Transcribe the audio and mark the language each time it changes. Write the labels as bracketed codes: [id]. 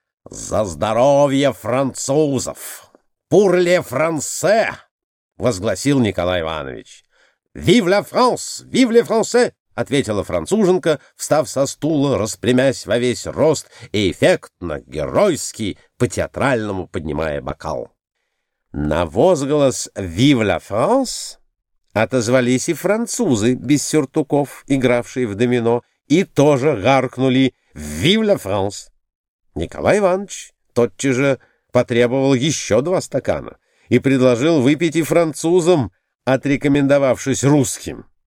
[ru] «За здоровье французов! [fr] Pour les Français!» [ru] — возгласил Николай Иванович. [fr] «Vive la France! Vive les Français!» [ru] — ответила француженка, встав со стула, распрямясь во весь рост и эффектно, геройски, по-театральному поднимая бокал. На возглас [fr] «Vive la France!» [ru] отозвались и французы без сюртуков, игравшие в домино, и тоже гаркнули [fr] «Vive la France!» [ru] Николай Иванович тотчас же потребовал еще два стакана и предложил выпить и французам, отрекомендовавшись русским.